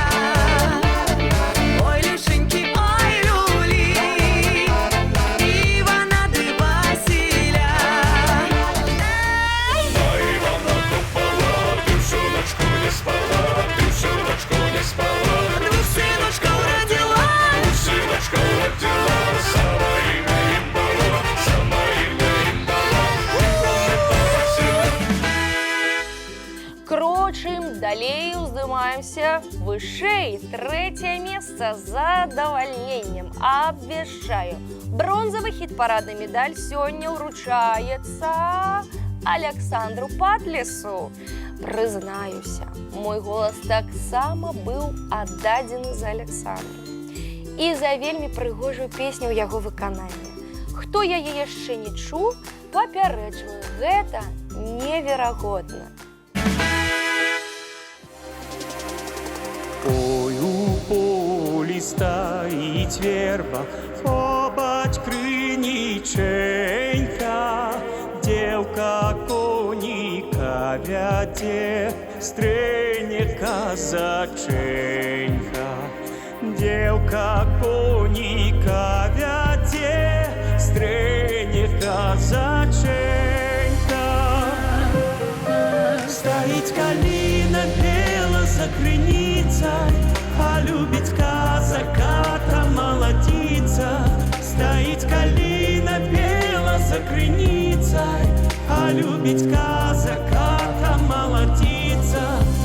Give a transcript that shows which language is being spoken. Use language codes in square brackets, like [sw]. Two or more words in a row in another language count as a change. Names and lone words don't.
[ru] Ой, Люшеньки, ой, люли, Ивана да Василя. Ивана Купола, ты всю ночку не спала. Ты всю ночку не спала. Двух сыночков родила. Двух сыночков родила. Сама имя им дала. Сама имя им дала. [be] Крочым далей, уздымаемся вышэй. 3-е месца з задавальненнем. Абвяшчаю. Бронзавы хіт-парадны медаль сёння ўручаецца Александру Патлісу. Прызнаюся, мой голас таксама быў аддадзены за Александру. І за вельмі прыгожую песню ў яго выкананні. Хто яе яшчэ не чуў, папярэджваю, гэта неверагодна. [uk] Ой, у полі стоїть верба, побач криниченька, девка коніка вяде, стрене казаченька. Девка коніка вяде, стрене казаченька. Стоїть калина бела за криницей, а любить казака та молодица. Стоит калина бела за криницей, а любить казака та молодица.